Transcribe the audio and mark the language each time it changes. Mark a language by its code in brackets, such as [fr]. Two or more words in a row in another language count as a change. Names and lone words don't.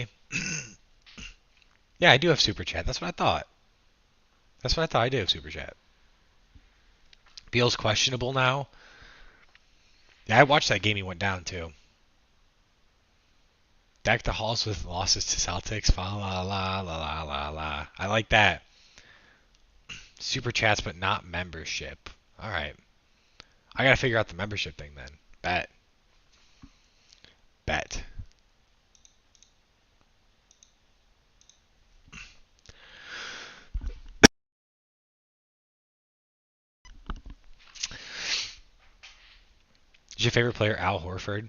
[en] Yeah, I do have Super Chat. That's what I thought. I do have Super Chat. Beal's questionable now. Yeah, I watched that game he went down too. Back to Halls with losses to Celtics. Fa la la la la la la. I like that. Super Chats, but not membership. All right. I gotta figure out the membership thing then. Bet. Is your favorite player Al Horford?